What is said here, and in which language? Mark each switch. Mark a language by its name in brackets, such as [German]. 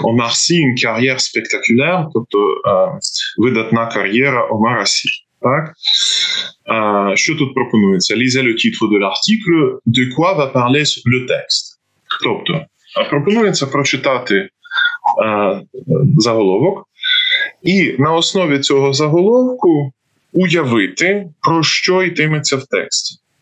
[Ukrainian] Омар Сі, [French] une carrière spectaculaire, [Ukrainian] тобто видатна кар'єра Омара Сі. Так? Що тут пропонується? [French] Lisez le titre de l'article, de quoi va parler le texte. [Ukrainian] Тобто, пропонується прочитати заголовок і на основі цього заголовку уявити, про що йтиметься в тексті.